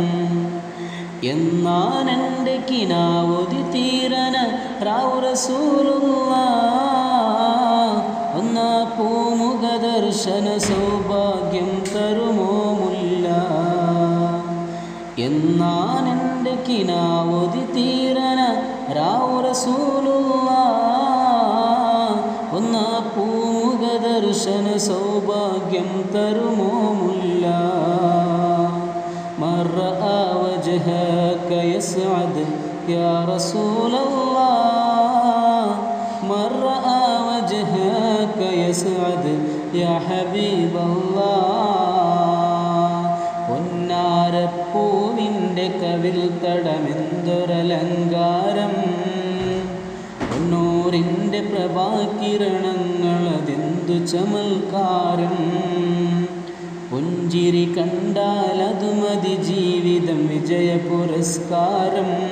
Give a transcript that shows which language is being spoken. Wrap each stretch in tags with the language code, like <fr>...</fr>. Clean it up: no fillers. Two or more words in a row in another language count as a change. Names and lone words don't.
<ml>എന്നാനെൻ്റെ കിനാവുതി തീരന റാവു റസൂലുള്ളാഹ്, ഒന്നാ പൂമുഖ ദർശന സൗഭാഗ്യം തരുമോ മുല്ല. എന്നാനെൻ്റെ കിനാവുതി തീരന റാവു റസൂലുള്ളാഹ്, ഒന്നാ പൂമുഖ ദർശന സൗഭാഗ്യം തരുമോ മുല്ല.</ml> <ar>من رأى وجهك يسعد يا رسول الله, من رأى وجهك يسعد يا حبيب الله.</ar> <ml>പൊന്നാരപ്പൂവിൻ്റെ കവിൽ തടമെന്തൊരലങ്കാരം, പൊന്നൂറിൻ്റെ പ്രഭാകിരണങ്ങളതെന്തു ചമൽക്കാരം. പുഞ്ചിരി കണ്ടാലതു മതി ജീവിതം വിജയ പുരസ്കാരം.</ml>